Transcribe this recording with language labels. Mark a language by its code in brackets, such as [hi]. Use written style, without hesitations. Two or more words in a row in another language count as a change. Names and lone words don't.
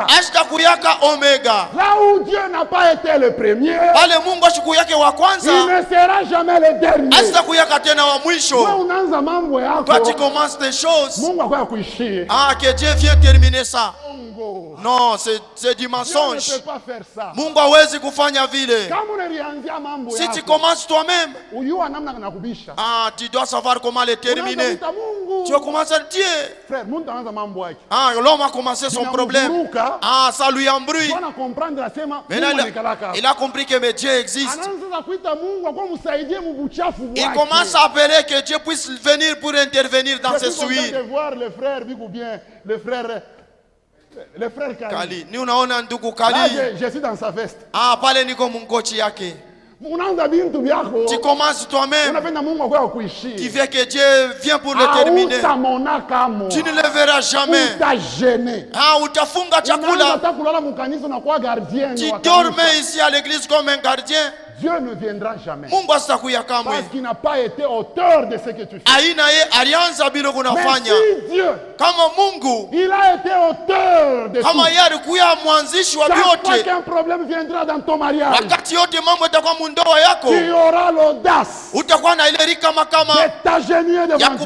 [fr] Là où Dieu n'a pas été le premier, il ne sera jamais le dernier. Toi tu commences des choses. Que Dieu vienne terminer ça. Non, c'est du mensonge. Dieu ne peut pas faire ça. [sw] Mungu hawezi kufanya vile. [fr] Si tu commences toi-même, tu dois savoir comment les terminer. Tu vas commencer à dire. L'homme a commencé son problème. Ça lui embrouille. Il a compris que Dieu existe. Il commence à appeler que Dieu puisse venir pour intervenir dans ses souilles. Le frère Kali. Kali. Je suis dans sa veste. [sw] Pale niko mungochi yake. [fr] Tu commences toi-même. Tu veux que Dieu vienne pour le terminer. Tu ne le verras jamais. [sw] Utafunga chakula. [fr] Tu dormais ici à l'église comme un gardien. Dieu ne viendra jamais. Parce qu'il n'a pas été auteur de ce que tu fais. Mais si Dieu, il a été auteur de tout. Chaque fois qu'un problème viendra dans ton mariage, tu auras l'audace de t'agenouiller devant Dieu.